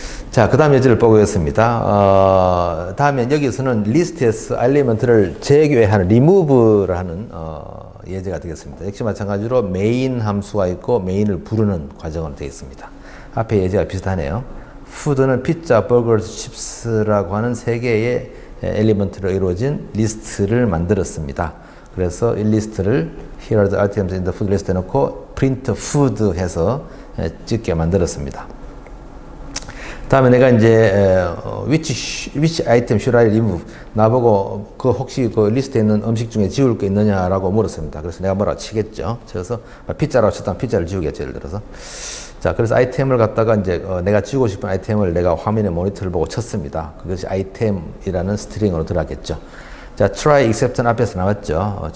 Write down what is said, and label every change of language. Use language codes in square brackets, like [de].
[ko] 자, 그 다음 예제를 보겠습니다. 다음에 여기서는 리스트에서 엘리먼트를 제외하는 remove를 하는 예제가 되겠습니다. 역시 마찬가지로 메인 함수가 있고 메인을 부르는 과정으로 되어 있습니다. 앞에 예제가 비슷하네요. 푸드는 피자, 버거, 칩스라고 하는 세 개의 엘리먼트로 이루어진 리스트를 만들었습니다. 그래서 이 리스트를 [en] here are the items in the food list [ko] 해놓고 print food 해서 찍게 만들었습니다. 다음에 내가 이제 [en] which item should I remove? [ko] 나보고 그 혹시 그 리스트에 있는 음식 중에 지울 게 있느냐라고 물었습니다. 그래서 내가 뭐라고 치겠죠. 그래서 피자라고 쳤다면 피자를 지우겠죠. 예를 들어서. 자, 그래서 아이템을 갖다가 이제 내가 지우고 싶은 아이템을 내가 화면에 모니터를 보고 쳤습니다. 그것이 아이템이라는 스트링으로 들어갔겠죠. 자, try except는 앞에서 나왔죠.